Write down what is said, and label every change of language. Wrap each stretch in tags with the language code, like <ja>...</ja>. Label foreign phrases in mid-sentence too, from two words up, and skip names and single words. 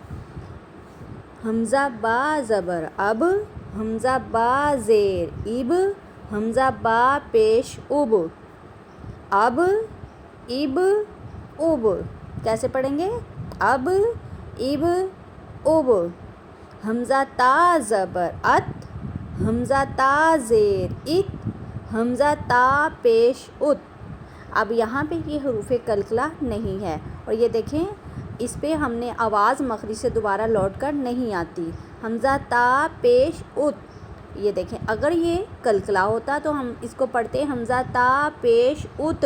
<ur>حمزہ با زبر اب، حمزہ با زیر اب، حمزہ با پیش اب. اب اب اب کیسے پڑھیں گے؟ اب اب اب. حمزہ تا زبر ات، حمزہ تا زیر ات، حمزہ تا پیش ات. اب یہاں پہ یہ حروف کلکلا نہیں ہے، اور یہ دیکھیں اس پہ ہم نے آواز مخرج سے دوبارہ لوٹ کر نہیں آتی. حمزہ تا پیش ات. یہ دیکھیں اگر یہ کلکلا ہوتا تو ہم اس کو پڑھتے حمزہ تا پیش ات.</ur>